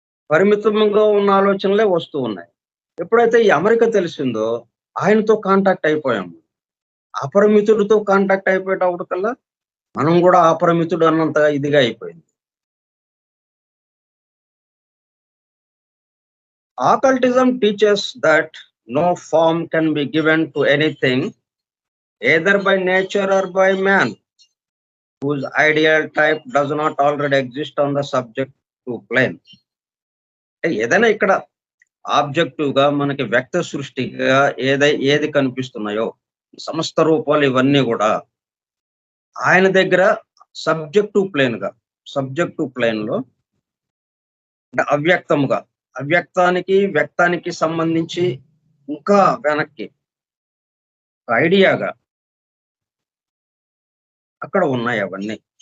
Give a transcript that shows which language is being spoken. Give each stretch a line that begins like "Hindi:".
Telugu: పరిమితంగా ఉన్న ఆలోచనలే వస్తూ ఉన్నాయి. ఎప్పుడైతే ఈ అమెరికా తెలిసిందో ఆయనతో కాంటాక్ట్ అయిపోయాము. అపరిమితుడితో కాంటాక్ట్ అయిపోయేటప్పటికల్లా మనం కూడా అపరిమితుడు అన్నంత ఇదిగా అయిపోయింది.
English: Occultism teaches that no form can be given to anything, either by nature or by man, whose ideal type does not already exist on the subjective plane.
Telugu: ఏదైనా ఇక్కడ ఆబ్జెక్టివ్ గా మనకి వ్యక్త సృష్టిగా ఏది కనిపిస్తున్నాయో సమస్త రూపాలు ఇవన్నీ కూడా ఆయన దగ్గర సబ్జెక్టివ్ ప్లేన్ లో అంటే అవ్యక్తానికి వ్యక్తానికి సంబంధించి ఇంకా వెనక్కి ఐడియాగా అక్కడ ఉన్నాయి అవన్నీ.